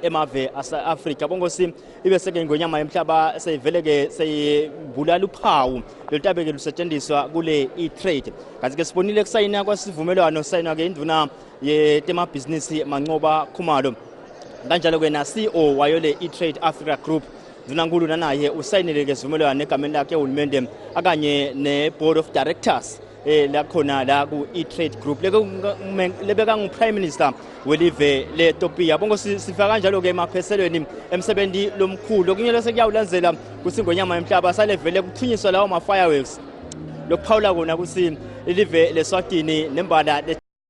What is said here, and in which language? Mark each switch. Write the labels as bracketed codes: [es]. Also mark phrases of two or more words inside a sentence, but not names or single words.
[ss] emave aseAfrika bongosi ibe seke ngonyama emhlaba seyivele ke seyibulala uphawu lotabeke lusetshenziswa kule e-trade kanti ke sibonile kusayina kwasivumelwano sayina ke induna yetema business Mancoba Khumalo kanjalo ke na CEO wayo le e-trade Africa Group Dunankulu naye usayinile ke sivumelwano egameni lakhe uhulumende akanye ne- [en] board of directors [ss] la khona la ku e-trade group lebeka ngu prime minister welive leEthiopia bongo sifika kanjalo ke emaphethelweni emsebenzi lomkhulu okunyelo sekuyawulandzela kusingonyama emhlaba salevele kuthunyiswa lawo ma fireworks lokuphawula kona kusi ilive leSwatini nembala